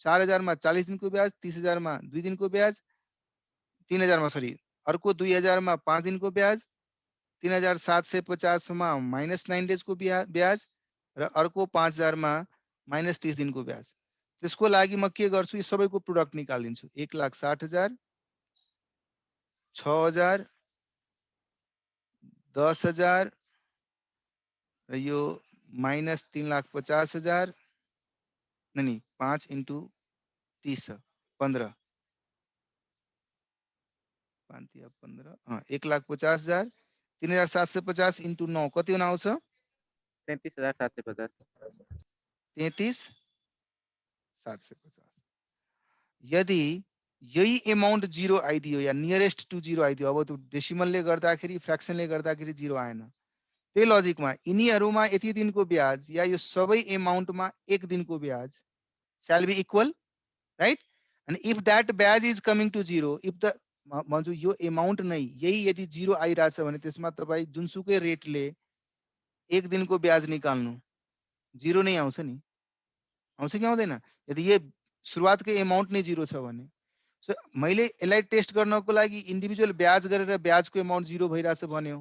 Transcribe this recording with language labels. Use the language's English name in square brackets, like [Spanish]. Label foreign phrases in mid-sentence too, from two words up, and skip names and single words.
[Nepali] 4000 मा 40 दिनको ब्याज, 30,000 मा 2 दिनको ब्याज, 3000 मा सरी अर्को 2000 मा 5 दिनको ब्याज, 3750 मा -9 डेजको ब्याज र अर्को 5000 मा -30 दिनको ब्याज। त्यसको लागि म के गर्छु, यो सबैको प्रोडक्ट निकाल्दिन्छु। 1,60,000, 6,000, 10,000 र यो -3,50,000 नहीं 5 इंटू 30 15 15 हाँ 1,50,000 3,750 इंटू 9 कति हुन आउँछ? 33,750। 33,750। यदि यही अमाउन्ट जीरो आइदियो या [English] nearest to zero [Nepali] आइदियो, अब त्यो डेसिमलले गर्दाखेरि फ्र्याक्सनले गर्दाखेरि जीरो आएन, त्यही लजिकमा यिनीहरुमा यति दिनको ब्याज या यो सबै अमाउन्टमा 1 दिनको ब्याज [English] shall be equal, right? And if that batch is coming to zero, if the [Nepali] भन्छु यो अमाउन्ट नै यही यदि जीरो आइराछ भने त्यसमा तपाई जुनसुकै रेटले 1 दिनको ब्याज निकाल्नु जीरो नै आउँछ नि, आउँछ कि आउँदैन? यदि यो सुरुवातकै अमाउन्ट नै जीरो छ भने। सो मैले यसलाई टेस्ट गर्नको लागि इन्डिभिजुअल ब्याज गरेर ब्याजको अमाउन्ट जीरो भइराछ भन्यो।